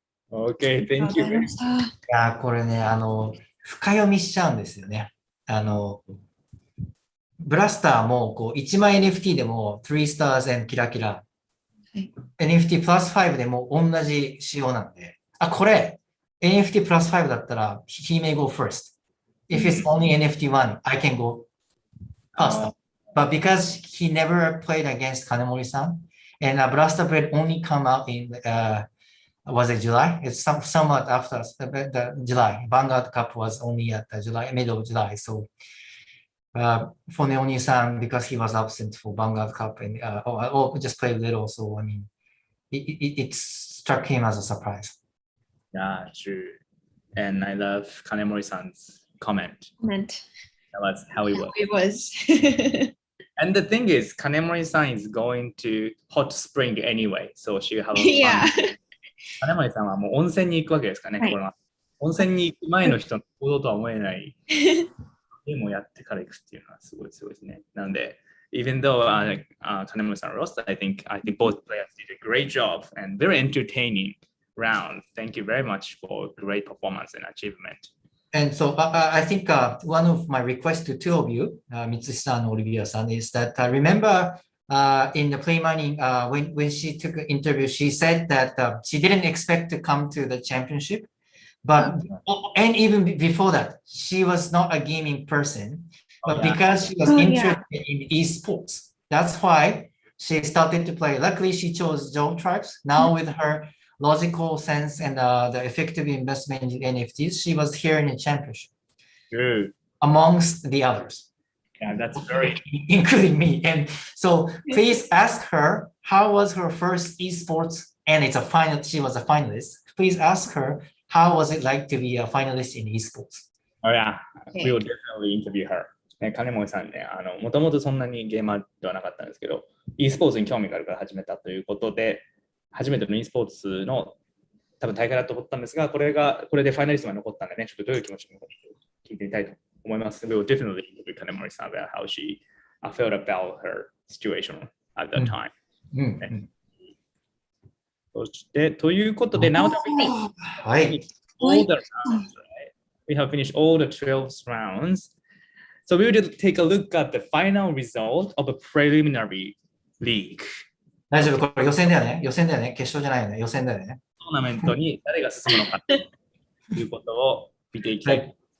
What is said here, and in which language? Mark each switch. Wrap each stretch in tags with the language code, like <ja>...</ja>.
<en>Okay, thank you.</en> <ja>いや、これね、深読みしちゃうんですよね。ブラスターもこう1枚 NFT でも</ja> <en>3 stars and</en> <ja>キラキラ。 NFT プラス5でも同じ仕様なんで。これ、NFT プラス5だったら、</ja> <en>he may go first. If it's only NFT1, I can go faster. But because he never played against Kanemori-san, and Blaster Bread only come out in, was it July? It's somewhat after the July. Vanguard Cup was only at July, middle of July. So for Neoni-san, because he was absent for Vanguard Cup and or just played little, so I mean, it struck him as a surprise. Yeah, true. And I love Kanemori-san's comment. That was how it was. It was. And the thing is, Kanemori-san is going to hot spring anyway, so she'll have a fun. Yeah.</en> <ja>金森さんはもう温泉に行くわけですかね、これは。温泉に行く前の人の行動とは思えない。でもやってから行くっていうのはすごいですね。</ja> <en>なので、even though Kanemori-san lost, I think both players did a great job and very entertaining round. Thank you very much for great performance and achievement. And so I think one of my requests to two of you, Mitsushi-san and Olivia-san, is that remember in the PlayMining, when she took an interview, she said that she didn't expect to come to the championship. But and even before that, she was not a gaming person. But because she was interested in esports, that's why she started to play. Luckily, she chose Joe Tribes. Now with her logical sense and the effective investment in NFTs, she was here in the championship. Good. Amongst the others. Yeah, that's very including me. And so please ask her how was her first esports, and it's a final. She was a finalist. Please ask her how was it like to be a finalist in esports. Oh yeah, we will definitely interview her.</en> <ja>金森さんね、もともとそんなにゲーマーではなかったんですけど、e スポーツに興味があるから始めたということで、初めての e スポーツの多分大会だと思ったんですが、これでファイナリストが残ったんでね、ちょっとどういう気持ちなのか聞いてみたいと思います。</ja> <en>We will definitely interview 金森さん about how she felt about her situation at that time.</en> <ja>そしてということで、</ja> <en>now that we finished all the rounds, right? We have finished all the 12 rounds. So we will take a look at the final result of a preliminary league.</en> <ja>大丈夫、これ予選だよね。予選だよね。決勝じゃないよね。予選だよね。トーナメントに誰が進むのかということを見ていきたい。</ja>